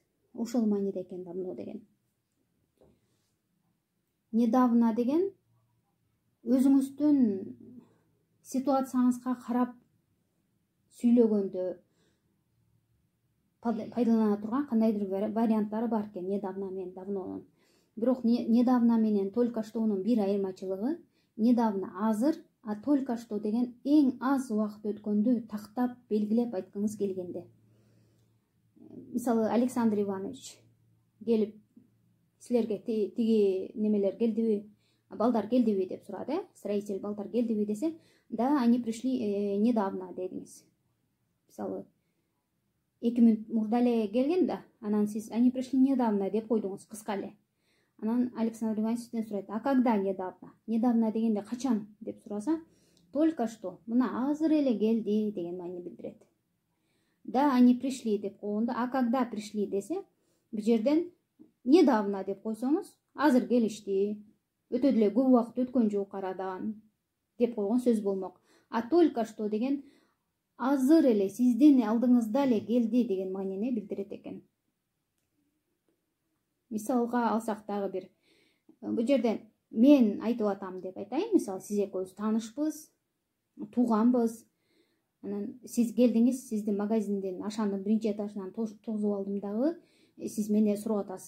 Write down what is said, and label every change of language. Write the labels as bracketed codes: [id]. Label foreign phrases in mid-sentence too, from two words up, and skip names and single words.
[ky] Ошол мааниде экен давно деген. Недавно деген өзүңүздүн ситуацияңызга карап сүйлөгөндө пайдалана турган кандайдыр варианттары бар экен недавно менен давнонун. Бирок недавно менен [ru] только штонун [ky] бир айырмачылыгы, недавно азыр, [ru] а только что [ky] деген эң аз убакыт өткөндү тактап белгилеп айткыңыз келгенде. Мисалы, Александр Иванович келип силерге тиги немелер келдиби, балдар келдиби деп сурады, строитель балдар келдиби десе, да, [ru] они пришли недавно дедиңиз. [ky] Мисалы, 2 мүнөт мурда эле келген да, анан сиз [ru] они пришли недавно [ky] деп койдуңуз, кыска эле. Анан Александр Иванович сизден сурайт, [ru] а когда недавно? [ky] Недавно дегенде качан деп сураса, [ru] только что, [ky] мына азыр эле келди деген маани билдирет. Да, [ru] они пришли [ky] деп койгондо, [ru] а когда пришли [ky] десе, бул жерден недавно деп койсоңуз, азыр келишти, өтө деле көп убакыт өткөн жок арадан деп койгон сөз болмок. [ru] А только что [ky] деген азыр эле сиздин алдыңызда эле келди деген маанини билдирет экен. Мисалга алсак дагы бир, бул жерден мен айтып атам деп айтайын. Мисалы, сиз экөөбүз таанышпыз, тууганбыз. Анан сиз келдиңиз, сиздин магазиндин ашандын биринчи этажынан тогузуп алдым дагы, сиз мени сурап атасыз.